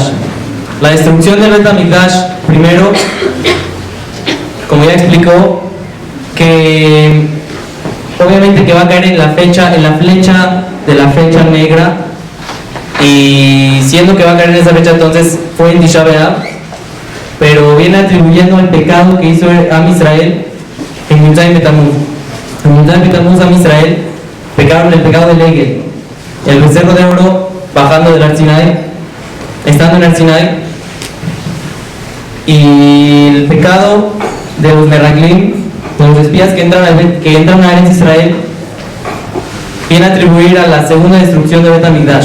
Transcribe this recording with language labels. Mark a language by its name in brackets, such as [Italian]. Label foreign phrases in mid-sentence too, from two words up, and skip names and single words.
[Spanish] La destrucción del Bet HaMikdash, primero, como ya explicó, que obviamente que va a caer en la flecha de la fecha negra, y siendo que va a caer en esa fecha, entonces fue en Tisha B'Av, pero viene atribuyendo el pecado que hizo Am Israel en Yud Zayin Betamuz. En Yud Zayin Betamuz, Am Israel pecaron el pecado del Egel, el becerro de oro, bajando del Har Sinai, estando en el Sinai, y el pecado de los Meraglim, de los espías que entran a Eretz Israel, viene a atribuir a la segunda destrucción de Bet HaMikdash.